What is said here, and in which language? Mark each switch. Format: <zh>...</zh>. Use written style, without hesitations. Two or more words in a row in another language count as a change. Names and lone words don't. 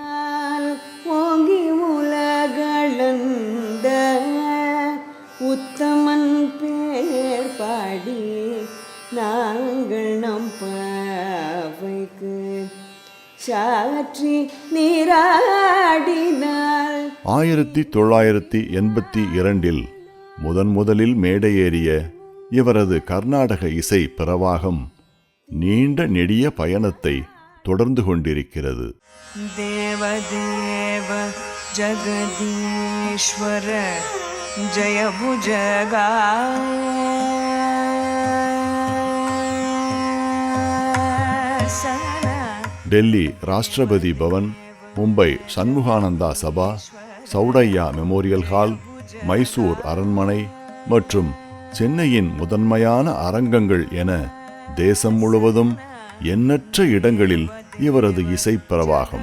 <ta>ஓங்கி உலகளந்த உத்தமன் பேர் பாடி நாங்கள் நம் பாவைக்கு சாற்றி நீராடினாள். 1982 முதலில் மேடையேறிய இவரது கர்நாடக இசை பிரவாகம் நீண்ட நெடிய பயணத்தை தொடர்ந்து கொண்டிருக்கிறது.</ta> <sa>தேவதேவ जगदीश्वर जय भुजगासना</sa> <ta>டெல்லி ராஷ்டிரபதி பவன், மும்பை சண்முகானந்தா சபா, சௌடையா மெமோரியல் ஹால், மைசூர் அரண்மனை மற்றும் சென்னையின் முதன்மையான அரங்கங்கள் என தேசம் முழுவதும் எண்ணற்ற இடங்களில் இவரது இசை பிரவாகம்.</ta>